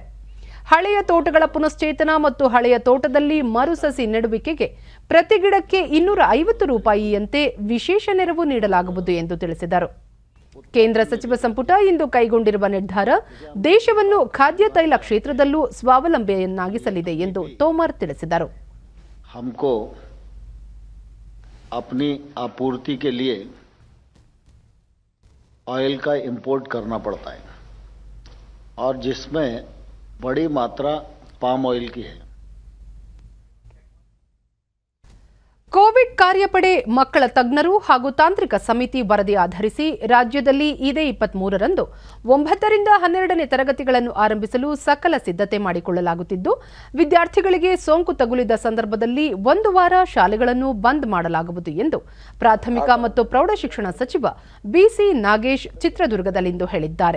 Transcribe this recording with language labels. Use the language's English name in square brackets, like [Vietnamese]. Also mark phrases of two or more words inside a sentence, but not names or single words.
[Kannada] ಹಳೆಯ ತೋಟಗಳ ಪುನಶ್ಚೇತನ ಮತ್ತು ಹಳೆಯ ತೋಟದಲ್ಲಿ ಮರುಸಸಿ ನೆಡುವಿಕೆಗೆ ಪ್ರತಿ ಗಿಡಕ್ಕೆ 250 ರೂಪಾಯಿಯಂತೆ ವಿಶೇಷ ನೆರವು ನೀಡಲಾಗುವುದು ಎಂದು ತಿಳಿಸಿದರು. ಕೇಂದ್ರ ಸಚಿವ ಸಂಪುಟ ಇಂದು ಕೈಗೊಂಡಿರುವ ನಿರ್ಧಾರ ದೇಶವನ್ನು ಖಾದ್ಯ ತೈಲ ಕ್ಷೇತ್ರದಲ್ಲೂ ಸ್ವಾವಲಂಬಿಯನ್ನಾಗಿಸಲಿದೆ ಎಂದು ತೋಮರ್ ತಿಳಿಸಿದರು. [Hindi] हमको अपनी आपूर्ति के लिए ऑयल का इंपोर्ट करना पड़ता है और जिसमें बड़ी मात्रा [English] palm oil [Hindi] की है. [Kannada] ಕೋವಿಡ್ ಕಾರ್ಯಪಡೆ ಮಕ್ಕಳ ತಜ್ಞರು ಹಾಗೂ ತಾಂತ್ರಿಕ ಸಮಿತಿ ವರದಿ ಆಧರಿಸಿ ರಾಜ್ಯದಲ್ಲಿ ಇದೇ 23ರಂದು 9 ರಿಂದ 12ನೇ ತರಗತಿಗಳನ್ನು ಆರಂಭಿಸಲು ಸಕಲ ಸಿದ್ಧತೆ ಮಾಡಿಕೊಳ್ಳಲಾಗುತ್ತಿದ್ದು, ವಿದ್ಯಾರ್ಥಿಗಳಿಗೆ ಸೋಂಕು ತಗುಲಿದ ಸಂದರ್ಭದಲ್ಲಿ 1 ವಾರ ಶಾಲೆಗಳನ್ನು ಬಂದ್ ಮಾಡಲಾಗುವುದು ಎಂದು ಪ್ರಾಥಮಿಕ ಮತ್ತು ಪ್ರೌಢಶಿಕ್ಷಣ ಸಚಿವ ಬಿಸಿ ನಾಗೇಶ್ ಚಿತ್ರದುರ್ಗದಲ್ಲಿಂದು ಹೇಳಿದ್ದಾರೆ.